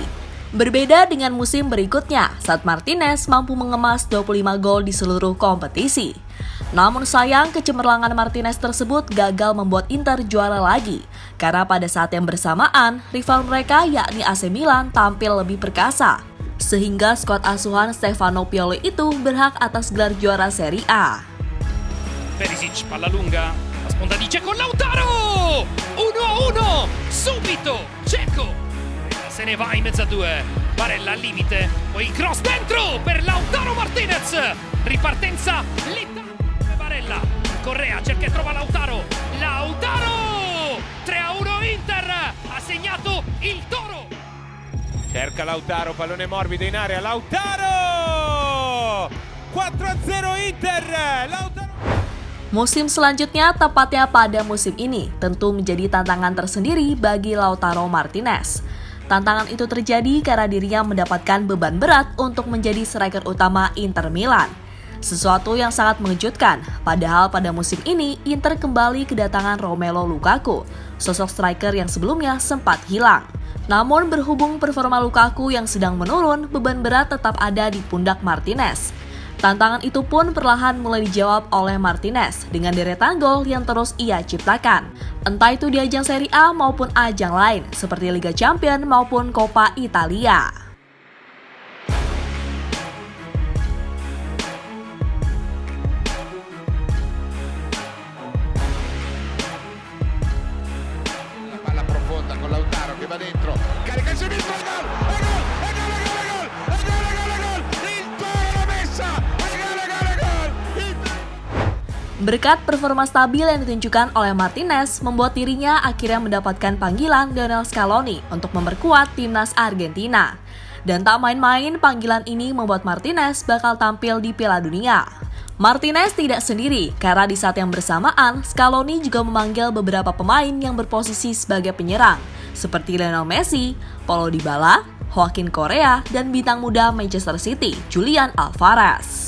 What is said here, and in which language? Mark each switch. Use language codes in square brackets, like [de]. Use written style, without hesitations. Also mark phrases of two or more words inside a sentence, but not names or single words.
[id] Berbeda dengan musim berikutnya, saat Martinez mampu mengemas 25 gol di seluruh kompetisi. Namun sayang, kecemerlangan Martinez tersebut gagal membuat Inter juara lagi. Karena pada saat yang bersamaan, rival mereka yakni AC Milan tampil lebih perkasa. Sehingga skuad asuhan Stefano Pioli itu berhak atas gelar juara Serie A. [it] Perisic, palla lunga, la sponda di Dzeko, Lautaro! 1-1, subito, Dzeko! Se ne va in mezzo a due, Barella al limite, poi il cross dentro per Lautaro Martinez! Ripartenza lenta, Barella, Correa cerca e trova Lautaro, Lautaro! 3-1 Inter, ha segnato il Toro! Cerca Lautaro, pallone morbido in area, Lautaro! 4-0 Inter, Lautaro! [id] Musim selanjutnya, tepatnya pada musim ini, tentu menjadi tantangan tersendiri bagi Lautaro Martinez. Tantangan itu terjadi karena dirinya mendapatkan beban berat untuk menjadi striker utama Inter Milan. Sesuatu yang sangat mengejutkan, padahal pada musim ini Inter kembali kedatangan Romelu Lukaku, sosok striker yang sebelumnya sempat hilang. Namun berhubung performa Lukaku yang sedang menurun, beban berat tetap ada di pundak Martinez. Tantangan itu pun perlahan mulai dijawab oleh Martinez dengan deretan gol yang terus ia ciptakan. Entah itu di ajang Serie A maupun ajang lain seperti Liga Champions maupun Coppa Italia. [it] Palla profonda con Lautaro che va dentro, carica il sinistro, gol, gol, gol, gol, gol, il Toro l'ha messa, gol. [id] Berkat performa stabil yang ditunjukkan oleh Martinez, membuat dirinya akhirnya mendapatkan panggilan Lionel Scaloni untuk memperkuat timnas Argentina. Dan tak main-main, panggilan ini membuat Martinez bakal tampil di Piala Dunia. Martinez tidak sendiri, karena di saat yang bersamaan, Scaloni juga memanggil beberapa pemain yang berposisi sebagai penyerang, seperti Lionel Messi, Paulo Dybala, Joaquin Correa, dan bintang muda Manchester City, Julian Alvarez.